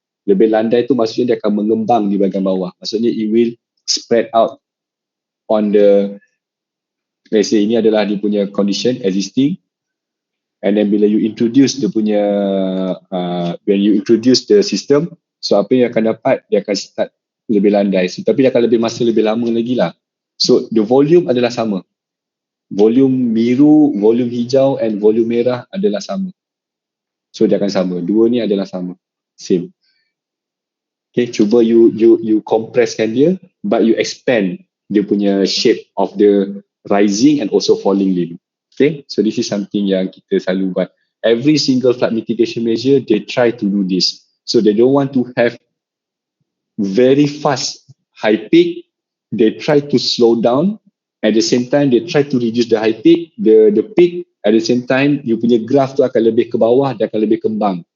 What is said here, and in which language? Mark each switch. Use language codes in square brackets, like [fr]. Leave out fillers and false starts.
[ms] Lebih landai tu maksudnya dia akan mengembang di bahagian bawah. Maksudnya [en] it will spread out on the, let's say [ms] ini adalah dia punya [en] condition existing, and then [ms] bila you introduce dia punya [en] when you introduce the system, so [ms] apa yang akan dapat, dia akan start lebih landai. So, tapi dia akan lebih masa lebih lama lagi lah. [en] So the volume [ms] adalah sama. Volume biru, volume hijau and volume merah adalah sama. So dia akan sama. Dua ni adalah sama. [en] Same. Okay, [ms] cuba [en] you [ms] compresskan dia, [en] but you expand [ms] dia punya [en] shape of the rising and also falling limb. Okay, so this is something [ms] yang kita selalu buat. [en] Every single flood mitigation measure, they try to do this. So they don't want to have very fast high peak. They try to slow down. At the same time, they try to reduce the high peak, the peak. At the same time, you [ms] punya graph tu akan lebih ke bawah, dia akan lebih kembang.